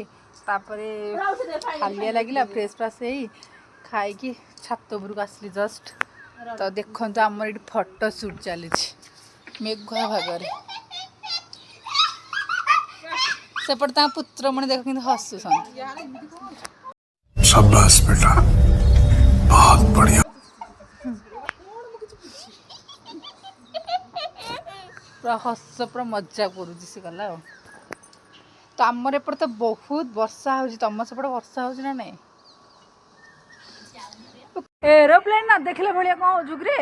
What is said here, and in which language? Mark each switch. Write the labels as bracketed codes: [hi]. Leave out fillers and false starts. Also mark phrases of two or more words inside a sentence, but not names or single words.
[or] ତାପରେ ହାଲିଆ ଲାଗିଲା, ଫ୍ରେଶ୍ ଫ୍ରାସ୍ ହେଇ ଖାଇକି ଛାତ ଉପରକୁ ଆସିଲି ଜଷ୍ଟ। ତ ଦେଖନ୍ତୁ ଆମର ଏଠି [en] photo shoot [or] ଚାଲିଛି ମେଘୁଆ ଭାଗରେ। ସେପଟେ ତାଙ୍କ ପୁତ୍ରମଣି ଦେଖ କିନ୍ତୁ ହସୁଛନ୍ତି। [hi] शाबाश बेटा, बहुत बढ़िया। [or] ପୁରା ହସ, ପୁରା ମଜା କରୁଛି ସେ ଗଲା ଆଉ। ତ ଆମର ଏପଟେ ତ ବହୁତ ବର୍ଷା ହେଉଛି, ତମ ସେପଟେ ବର୍ଷା ହେଉଛି ନା ନାଇଁ? ଏରୋପ୍ଲେନ୍ ନା ଦେଖିଲା ଭଳିଆ କ'ଣ ହଉଛୁ କିରେ?